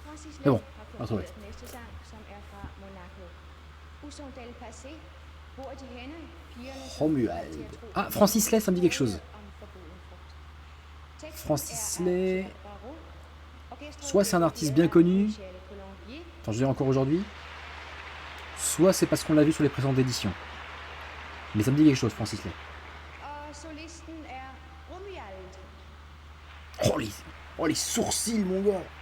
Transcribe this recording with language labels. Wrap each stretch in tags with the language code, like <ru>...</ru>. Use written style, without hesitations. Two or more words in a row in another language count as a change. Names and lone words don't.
<da>Francis</da> <fr>C'est bon,</fr> <da>Lem har</da> <fr>retrouvé.</fr> <da>komponeret den næste sang, som er fra Monaco. Uson del Passé. Hvor er de henne? Pigerne, som</da> <fr>Romuald.</fr> <da>kommer til at tro,</da> <fr>Ah, Francis Lay, ça me dit quelque chose.</fr> <da>om forbuden frugt. Teksten</da> <fr>Francis</fr> <da>er af</da> <fr>Lay.</fr> <da>Jean Barrault. Orkestret</da> <fr>Soit c'est un</fr> <da>bliver</da> <fr>artiste</fr> <da>ledet</da> <fr>bien</fr> <da>af</da> <fr>connu.</fr> <da>Michel Colombier.</da> <fr>Enfin, je veux dire encore aujourd'hui. Soit c'est parce qu'on l'a vu sur les précédentes éditions. Mais ça me dit quelque chose, Francis Lay.</fr> <da>Og solisten er Romuald.</da> <fr>Oh les sourcils, mon gars.</fr>